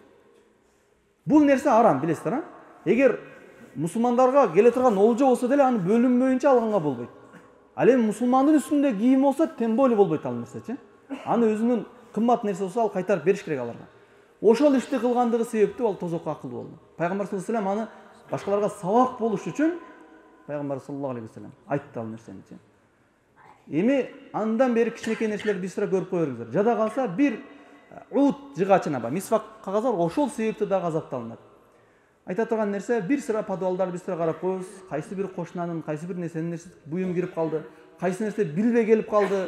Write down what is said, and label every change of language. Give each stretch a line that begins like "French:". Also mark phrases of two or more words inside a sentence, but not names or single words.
Kyrgyz: Бул нерсе арам, билесиздер, а? Эгер мусулмандарга келе турган олжо болсо деле аны бөлүнбөйүнчө алганга болбойт. Ал эми мусулмандын үстүндө кийим болсо
Russian: тем более
Kyrgyz: болбойт ал нерсечи. Аны өзүнүн кымбат нерсе болсо ал кайтарып бериш керек аларга. Ошол ишти кылгандыгы себептүү ал тозокко акылуу болду. Пайгамбар
Arabic: صلى الله عليه وسلم
Kyrgyz: аны башкаларга сабак болуш үчүн Пайгамбар
Arabic: صلى الله عليه وسلم
Kyrgyz: айтты ал нерсени. Эми андан бери кичинекей нерселерди бисара көрүп кое бериңиздер. Жада калса бир ут жыгачына бар, мисвак кагаз бар, ошол себептүү да газапталынат. Айта турган нерсе, бир сыра подвалдарды бисара карап коебуз, кайсы бир кошунанын, кайсы бир нерсенин буюм кирип калды, кайсы нерсе билбей келип калды.